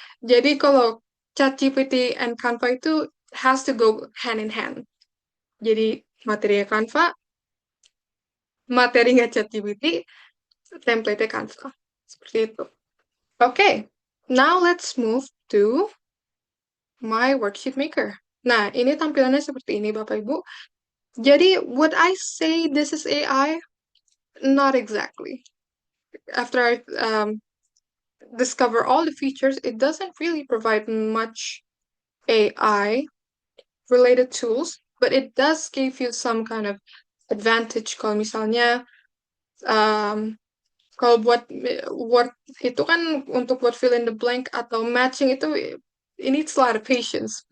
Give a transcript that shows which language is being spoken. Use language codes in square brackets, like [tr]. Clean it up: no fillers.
[id] Jadi kalau [en] ChatGPT and Canva itu has to go hand in hand. [id] Jadi materinya Canva, materinya ChatGPT, template Canva. Seperti itu. [en] Okay, now let's move to my worksheet maker. [id] Nah, ini tampilannya seperti ini, Bapak Ibu. Jadi, [en] would I say this is AI? Not exactly. After I discover all the features, it doesn't really provide much AI-related tools, but it does give you some kind of advantage. [id] Kalau misalnya, kalau buat Word itu kan untuk buat [en] fill in the blank [id] atau matching itu, [en] it needs a lot of patience.